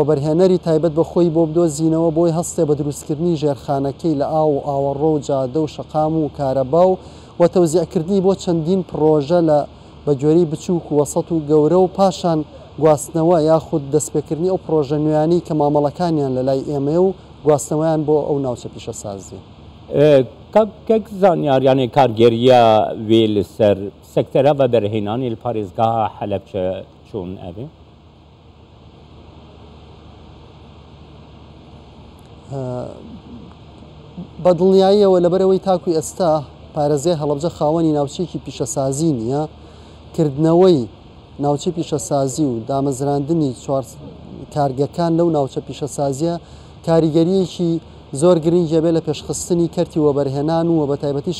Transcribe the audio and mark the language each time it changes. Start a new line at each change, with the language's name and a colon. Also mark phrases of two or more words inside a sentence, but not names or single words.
Central Kurdish: بەرهێنەری تایبەت بە خۆی بۆ بدۆزینەوە بۆی هەستێ بە دروستکردنی ژێرخانەکەی لە ئاو و ئاوەڕۆ و جادە و شەقام و کارەبا و تەوزیعکردنی بۆ چەندین پرۆژە لە بەگوێرەی بچووک و وەسەط و گەورە و پاشان گواستنەوە یاخود دەستپێکردنی ئەو پرۆژە نوێیانی کە مامەڵەکانیان لە لای ئێمە و گواستنەوەیان بۆ ئەو ناوچە پیشەسازی
Kurdish: کەک زانیاریانê kargeriya wê li ser sektera veberhênanê li parêzgeha Helepçe çûn ev ê
Central Kurdish: بەدڵنیاییەوە لەبەرەوەی تاکوی ئێستا پارێزای هەڵەبجە خاوەنی ناوچەیەکی پیشەسازی نییە کردنەوەی ناوچەی پیشەسازی و دامەزراندنی کارگەکان لەو ناوچە پیشەسازیە کاریگەریەکی زۆر گرنگە بێ لە پێشخستنی کەرتی وەبەرهێنان و بە تایبەتیش